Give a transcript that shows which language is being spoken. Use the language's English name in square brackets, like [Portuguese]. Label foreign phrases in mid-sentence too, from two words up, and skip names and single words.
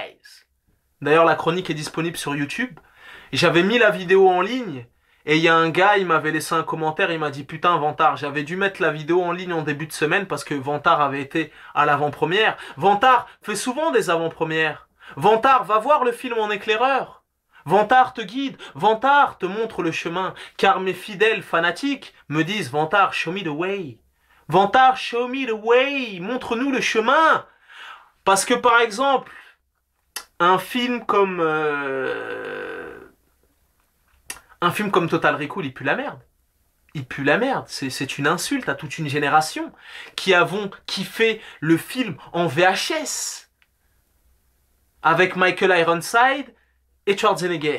[French] D'ailleurs, la chronique est disponible sur YouTube. J'avais mis la vidéo en ligne Et il y a un gars, il m'avait laissé un commentaire, il m'a dit putain Vantard, j'avais dû mettre la vidéo en ligne en début de semaine parce que Vantard avait été à l'avant-première. Vantard fait souvent des avant-premières. Vantard va voir le film en éclaireur. Vantard te guide, Vantard te montre le chemin, car mes fidèles fanatiques me disent Vantard, [English] show me the way. Vantard, show me the way, [French] montre-nous le chemin. Parce que par exemple, un film comme Total Recall, il pue la merde. Il pue la merde. C'est une insulte à toute une génération qui avons kiffé le film en VHS avec Michael Ironside et Schwarzenegger.